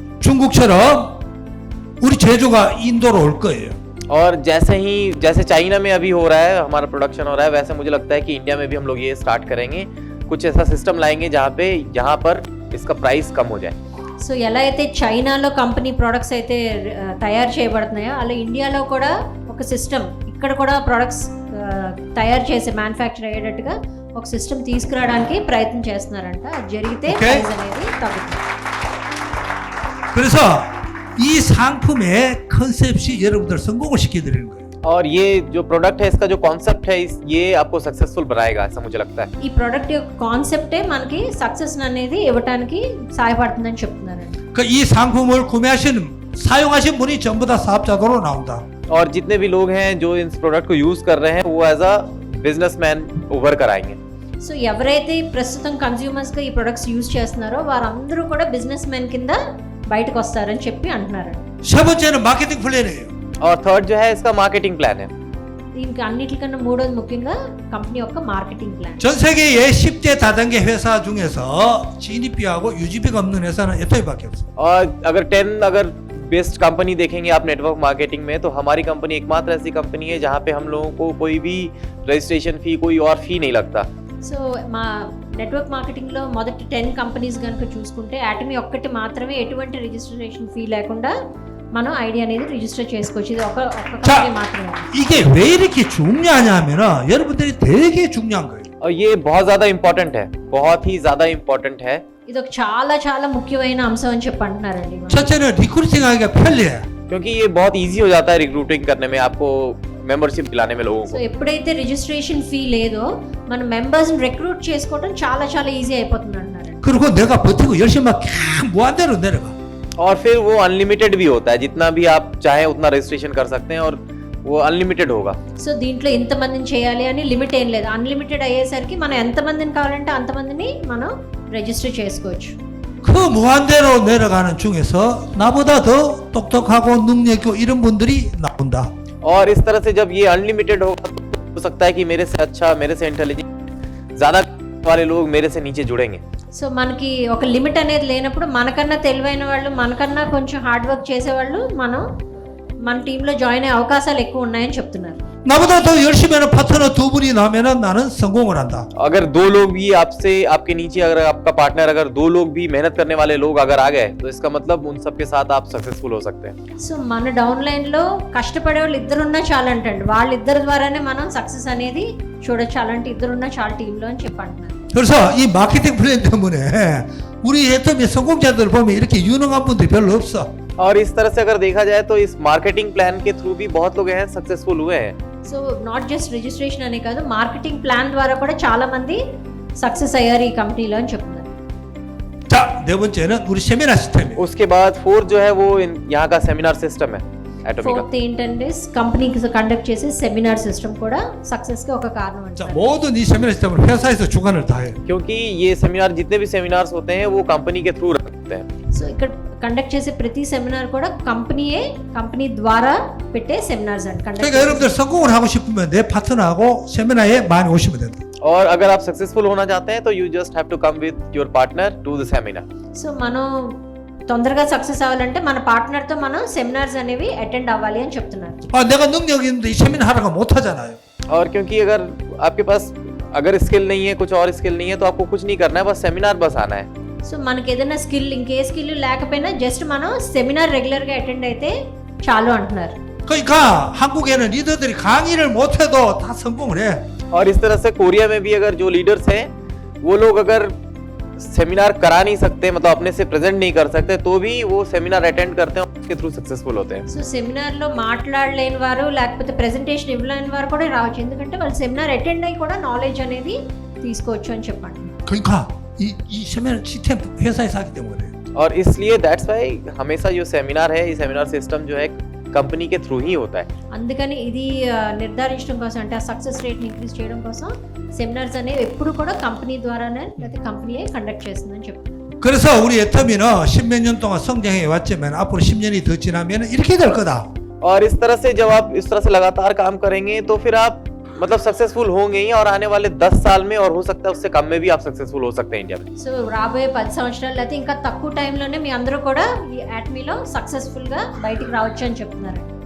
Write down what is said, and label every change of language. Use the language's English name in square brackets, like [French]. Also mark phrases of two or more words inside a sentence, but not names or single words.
[Korean] 중국처럼 우리 제조가 인도로 올 거예요. [Hindi] और जैसे चाइना में अभी हो रहा है हमारा प्रोडक्शन हो रहा है, वैसे मुझे लगता है कि इंडिया में भी हम लोग ये स्टार्ट करेंगे. कुछ ऐसा सिस्टम लाएंगे जहाँ पर इसका प्राइस कम हो जाए. [Telugu] సో ఎలా అయితే చైనాలో [English] company products [Telugu] అయితే తయారు చేయబడుతున్నాయో, అలా ఇండియాలో కూడా ఒక సిస్టమ్, ఇక్కడ కూడా ప్రొడక్ట్స్ తయారు చేసి మ్యానుఫ్యాక్చర్ అయ్యేటట్టుగా ఒక సిస్టమ్ తీసుకురావడానికి ప్రయత్నం చేస్తున్నారంట. అది జరిగితే Okay. ప్రైస్ అనేది తగ్గుతుంది. [Korean] 그래서 이 상품의 컨셉이 여러분들 성공을 시켜드리는 거예요. [Hindi] और ये जो प्रोडक्ट है इसका जो कॉन्सेप्ट है ये आपको सक्सेसफुल बनाएगा ऐसा मुझे लगता है. [Telugu] ఈ ప్రోడక్ట్ యొక్క కాన్సెప్టే మనకి సక్సెస్ అనేది ఇవ్వడానికి సహాయపడుతుందని చెప్తున్నారండి. [Korean] 이 상품을 사용하신 분이 전부 다 사업자도로 나온다. [Hindi] और जितने भी लोग हैं जो इस प्रोडक्ट को यूज कर रहे हैं वो [English] as a businessman [Hindi] उभर कर आएंगे. [Telugu] సో ఎవరైతే ప్రస్తుతం కన్స్యూమర్స్గా ఈ [English] products use [Telugu] చేస్తున్నారో వారందరూ కూడా [English] business men [Telugu] కింద బయటకు వస్తారని చెప్పి అంటున్నారండి. [Korean] 세 번째는 마케팅 플랜이에요. [Hindi] और थर्ड जो है इसका [English] marketing plan [Hindi] है. [Telugu] దీనికి అన్నిటికన్నా మూడోది ముఖ్యంగా కంపెనీ యొక్క [English] marketing plan. [Korean] 전 세계의 10대 다단계 회사 중에서 진입비하고 유지비가 없는 회사는 에토이밖에 없어요. [Hindi] और अगर बेस्ट कंपनी देखेंगे आप [English] network marketing [Hindi] में तो हमारी कंपनी एकमात्र ऐसी कंपनी है जहाँ पे हम लोगों को कोई भी [English] registration fee, [Hindi] कोई और फी नहीं लगता. [Telugu] సో మా [English] network marketing [Telugu] మొదటి 10 కంపెనీస్ కనుక చూసుకుంటే యాటమీ ఒక్కటి మాత్రమే ఎటువంటి [English] registration fee [Telugu] లేకుండా మనం ఐడి అనేది రిజిస్టర్ చేసుకోవచ్చు. ఇది ఒక కంపెనీ మాత్రమే. [Korean] 이게 왜 이렇게 중요하냐면은 여러분들이 되게 중요한 거예요. [Hindi] और ये बहुत ज्यादा इम्पोर्टेंट है, बहुत ही ज्यादा इम्पोर्टेंट है. [Telugu] ఇది ఒక చాలా చాలా ముఖ్యమైన అంశం అని చెప్పి అంటున్నారండి. [Korean] 첫째는 리크루팅하기가 편리해. [Hindi] क्योंकि ये बहुत इजी हो जाता है रिक्रूटिंग करने में, आपको मेंबरशिप दिलाने में लोगों [Telugu] సో को. ఎప్పుడైతే [English] registration fee [Telugu] లేదో మన మెంబర్స్ని రిక్రూట్ చేసుకోవడం చాలా చాలా ఈజీ అయిపోతుంది అంటున్నారు. [Korean] 그리고 내가 버티고 열심히 막 무한대로 내려가. [Hindi] और फिर वो अनलिमिटेड भी होता है, जितना भी आप चाहें उतना रजिस्ट्रेशन कर सकते हैं और वो अनलिमिटेड होगा. [Telugu] సో దీంట్లో ఇంతమందిని చేయాలి అని లిమిట్ ఏం లేదు. అన్లిమిటెడ్ అయ్యేసరికి మనం ఎంతమందిని కావాలంటే అంతమందిని మనం రిజిస్టర్ చేసుకోవచ్చు. [Korean] 그 무한대로 내려가는 중에서 나보다 더 똑똑하고 능력 있고 이런 분들이 나온다. [Hindi] और इस तरह से जब ये अनलिमिटेड होगा तो हो सकता है कि मेरे से अच्छा, मेरे से इंटेलिजेंट ज्यादा वाले लोग मेरे से नीचे जुड़ेंगे. [Telugu] సో మనకి ఒక లిమిట్ అనేది లేనప్పుడు మనకన్నా తెలివైన వాళ్ళు, మనకన్నా కొంచెం [English] hard work [Telugu] చేసేవాళ్ళు మన [English] team join [Telugu] అయ్యే అవకాశాలు ఎక్కువ ఉన్నాయని చెప్తున్నారు. [Korean] 나보다 더 열심히 하는 파트너 두 분이 나면은 나는 성공을 한다. [Hindi] अगर 2 लोग भी आपसे, आपके नीचे अगर आपका पार्टनर, अगर 2 लोग भी मेहनत करने वाले लोग अगर आ गए तो इसका मतलब उन सब के साथ आप सक्सेसफुल हो सकते हैं. [Telugu] సో మన [English] down line [Telugu] కష్టపడే వాళ్ళు ఇద్దరున్నా చాలంటండి. వాళ్ళిద్దరి ద్వారానే మనం సక్సెస్ అనేది చూడొచ్చు. అలాంటి ఇద్దరున్నా చాలు టీంలో అని చెప్పి అంటున్నారు. [Korean] 그래서 이 마케팅 플랜 때문에 우리 애터미 성공자들 보면 이렇게 유능한 분들이 별로 없어. [Hindi] और इस तरह से अगर देखा जाए तो इस [English] marketing plan [Hindi] के थ्रू भी बहुत लोग हैं सक्सेसफुल हुए हैं. [English] so not just registration [Telugu] అనే కాదు, [English] marketing plan [Telugu] ద్వారా కూడా చాలా మంది సక్సెస్ అయ్యారు ఈ కంపెనీలో అని చెప్తున్నారు. [Korean] 자, 네 번째는 우리 세미나 시스템이에요. [Hindi] उसके बाद 4 जो है वो यहाँ का [English] seminar system [Hindi] है एटॉमी का. [Telugu] ఫోర్త్ ఏంటంటే కంపెనీకి కండక్ట్ చేసే [English] seminar system [Telugu] కూడా సక్సెస్ కి ఒక కారణం 자, అంటారు. [Korean] 모든 이 세미나 시스템을 회사에서 주관을 다 해요. [Hindi] क्योंकि ये सेमिनार, जितने भी सेमिनार्स होते हैं वो कंपनी के थ्रू रखते हैं. [Telugu] సో ఇక్కడ కండక్ట్ చేసే ప్రతి సెమినార్ కూడా కంపెనీ ద్వారా పెట్టే సెమినార్స్ అండి 그러니까 కండక్ట్. [Korean] 여러분들 성공을 하고 싶으면 내 파트너하고 세미나에 많이 오시면 된다. [Hindi] और अगर आप सक्सेसफुल होना चाहते हैं तो [English] you just have to come with your partner to the seminar. [Telugu] సో మనం తొందరగా సక్సెస్ అవ్వాలంటే మన పార్ట్నర్తో మనం సెమినార్స్ అనేవి అటెండ్ అవ్వాలి అని చెప్తున్నారు. [Korean] 내가 능력 있는데 이 세미나 하라고 못 하잖아요. [Hindi] और क्योंकि अगर आपके पास अगर स्किल नहीं है, कुछ और स्किल नहीं है तो आपको कुछ नहीं करना है, बस सेमिनार बस आना है. [Telugu] సో మనకి ఏదైనా స్కిల్, ఇంకే స్కిల్ లేకపోయినా జస్ట్ మనం [English] seminar regularly attend [Telugu] అయితే చాలు అంటున్నారు. [Korean] 그러니까 한국에는 리더들이 강의를 못해도 다 성공을 해. [Hindi] और इस तरह से कोरिया में भी अगर जो लीडर्स हैं वो लोग अगर सेमिनार करा नहीं सकते, मतलब अपने से प्रेजेंट नहीं कर सकते, तो भी वो [English] seminar attend [Hindi] करते हैं और उसके थ्रू सक्सेसफुल होते हैं. [Telugu] సో సెమినార్లో మాట్లాడలేని వారు లేకపోతే ప్రెజెంటేషన్ ఇవ్వలేని వారు కూడా రావచ్చు. ఎందుకంటే వాళ్ళు [English] seminar attend [Telugu] అయ్యి కూడా నాలెడ్జ్ అనేది తీసుకోవచ్చు అని చెప్పండి. [Korean] 그러니까 이 세미나 시스템 회사에서 하기 때문에. [Hindi] और इसलिए [English] that's why [Hindi] हमेशा जो सेमिनार है, ये [English] seminar system [Hindi] जो है कंपनी के थ्रू ही होता है. [Telugu] అందుకని ఇది నిర్ధారించడం కోసం, అంటే ఆ [English] success rate increase [Telugu] చేయడం కోసం సెమినార్స్ అనేవి ఎప్పుడు కూడా కంపెనీ ద్వారానే లేకపోతే కంపెనీయే కండక్ట్ చేస్తుందని చెప్తున్నారు. [Korean] 그래서 우리 애터미는 10몇 년 동안 성장해 왔지만 앞으로 10년이 더 지나면 이렇게 될 거다. [Hindi] और इस तरह से जब आप इस तरह से लगातार काम करेंगे तो फिर आप मतलब सक्सेसफुल होंगे ही, और आने वाले 10 साल में और हो सकता है उससे कम में भी आप सक्सेसफुल हो सकते हैं इंडिया में. [Telugu] సో రాబోయే 10 సంవత్సరాలు లేకపోతే ఇంకా తక్కువ టైంలోనే మీ అందరూ కూడా ఈ యాటమీలో సక్సెస్ఫుల్గా బయటికి రావచ్చు అని చెప్తున్నారు.